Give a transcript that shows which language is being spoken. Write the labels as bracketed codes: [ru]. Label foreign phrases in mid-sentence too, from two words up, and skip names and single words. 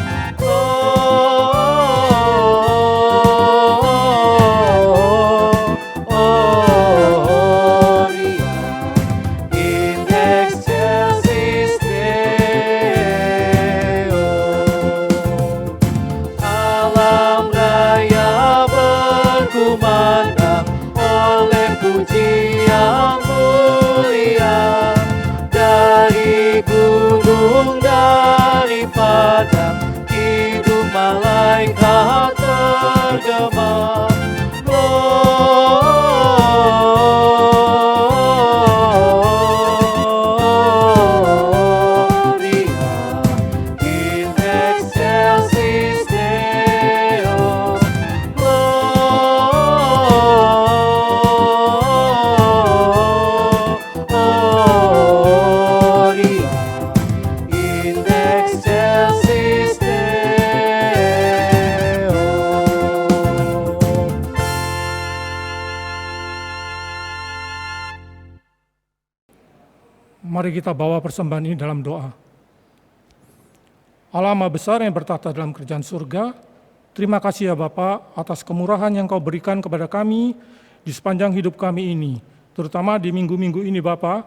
[la] in excelsis Deo. [id] Alam raya berkumandang oleh puji yang mulia, dari gunung, dari padang, hidung malaikat bergema. [la] Gloria in excelsis Deo. Gloria in excelsis Deo. [id] Mari kita bawa persembahan ini dalam doa. Allah Maha Besar yang bertahta dalam kerajaan surga, terima kasih ya Bapa atas kemurahan yang Kau berikan kepada kami di sepanjang hidup kami ini, terutama di minggu-minggu ini Bapa.